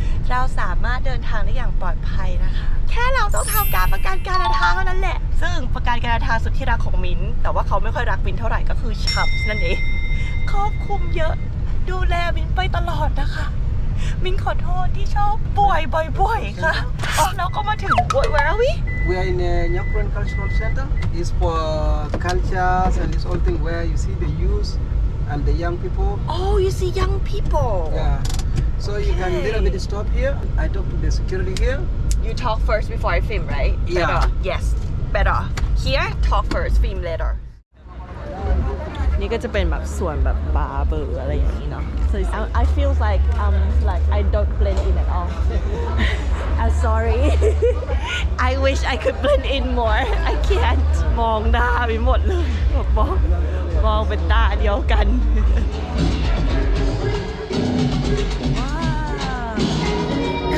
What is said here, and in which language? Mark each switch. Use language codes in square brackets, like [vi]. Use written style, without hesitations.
[th] เราสามารถเดินทางได้อย่างปลอดภัยนะคะแค่เราต้องทำการประกันการเดินทางเท่านั้นแหละซึ่งประกันการเดินทางสุดที่รักของมิ้นแต่ว่าเขาไม่ค่อยรักมิ้นเท่าไหร่ก็คือชับนั่นเองครอบคลุมเยอะดูแลมิ้นไปตลอดนะคะมิ้นขอโทษที่ชอบป่วยบ่อยๆค่ะแล้วก็มาถึง [en] Where are we? We are in a Nyakron Cultural Center. It's for cultures and this whole thing where you see the youth and the young people. Oh, you see young people. Yeah. So you can little bit stop here. I talk to the security here. You talk first before I film, right? Yeah. Better. Yes, better. Here, talk first, film later. [th] นี่ก็จะเป็นแบบส่วนแบบบาร์เบอร์อะไรอย่างนี้เนาะ [en] so I feel like I don't blend in at all I'm sorry I wish I could blend in more I can't [th] มองหน้าไปหมดเลยแบบมองเป็นตาเดียวกันว้าว